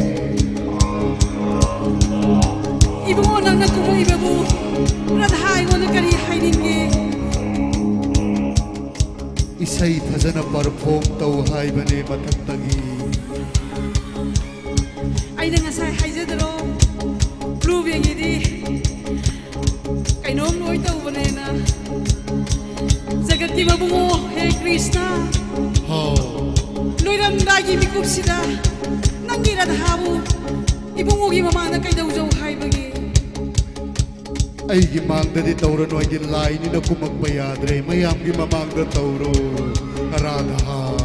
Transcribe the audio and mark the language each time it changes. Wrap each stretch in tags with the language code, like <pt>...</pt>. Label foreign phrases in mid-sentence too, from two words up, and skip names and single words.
<mni>ibungo nangna kumo ibabu radha aingona kari haininge isai thajana perform tau haibane mathakdagi aina ngasai haijadro blue bengidi kainom loi tawbanena jagati babungo he Krishna loiramdagi mikupsida nangi radhabu ibungogi mamana kaidawjau haibagi aigi mangdadi taurano aigi laini na kumakpa yadre mayamgi mamangda tauro radha</mni>